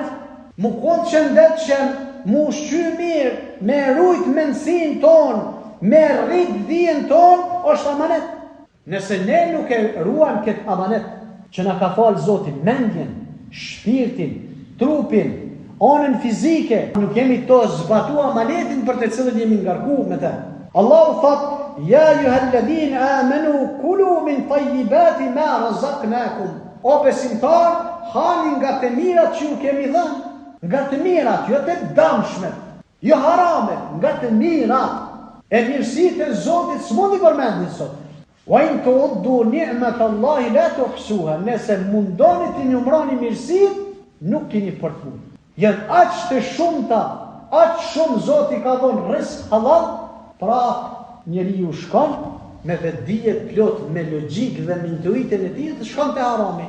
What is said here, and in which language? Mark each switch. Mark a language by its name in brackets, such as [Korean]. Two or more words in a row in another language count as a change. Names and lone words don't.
[Albanian] Mu kon shëndetshëm, mu ushqy mirë, me rujt mendsinë tonë, me rrit dijen tonë, është amanet. Nëse ne nuk e ruajmë këtë amanet që na ka falë Zoti, mendjen, shpirtin, trupin, anën fizike, nuk jemi të zbatuar amanetin për të cilën jemi ngarkuar me të. Allahu thot: [Arabic] "يا أيها الذين آمنوا كلوا من طيبات ما رزقناكم." [Albanian] O besimtar, hani nga të mirat që ju kemi dhënë, nga të mirat, jo të dëmshme, jo harame, nga të mirat. E mirësitë e Zotit s'mundi përmendin sot. [Arabic] وإن تعدوا نعمة الله لا تحصوها. [Albanian] Nëse mundoni të numëroni mirësitë, nuk keni për të punë. Janë aq të shumta, aq shumë Zoti ka dhënë rizq halal, pra njeriu shkon me vetdije plot, me logjik dhe me intuitën e tij, të shkon te harami.